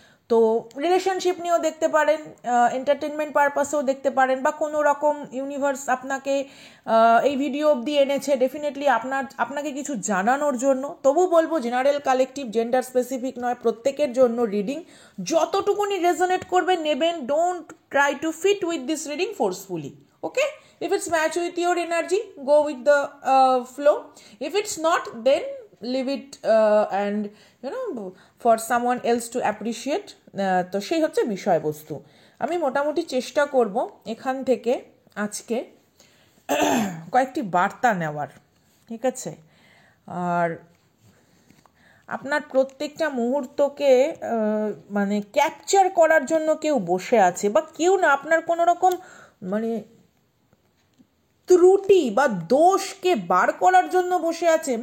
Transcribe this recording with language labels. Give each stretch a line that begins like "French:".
Bangla: তো রিলেশনশিপ নিয়েও দেখতে পারেন, এন্টারটেনমেন্ট পারপাসেও দেখতে পারেন, বা কোনো রকম ইউনিভার্স আপনাকে এই ভিডিও অবধি এনেছে ডেফিনেটলি আপনাকে কিছু জানানোর জন্য। তবু বলবো জেনারেল, কালেকটিভ, জেন্ডার স্পেসিফিক নয়, প্রত্যেকের জন্য রিডিং। যতটুকুনি রেজোনেট করবে নেবেন।
English: Don't try to fit with this reading forcefully. Okay, if it's match with your energy, go with the flow. If it's not, then leave it and for someone else to appreciate.
Bangla: তো সেই হচ্ছে বিষয়বস্তু। আমি মোটামুটি চেষ্টা করব এখান থেকে আজকে কয়েকটি বার্তা নেওয়ার, ঠিক আছে? আর আপনার প্রত্যেকটা মুহূর্তকে মানে ক্যাপচার করার জন্য কেউ বসে আছে, বা কেউ না, আপনার কোনো রকম মানে ত্রুটি বা দোষকে বার করার জন্য বসে আছে।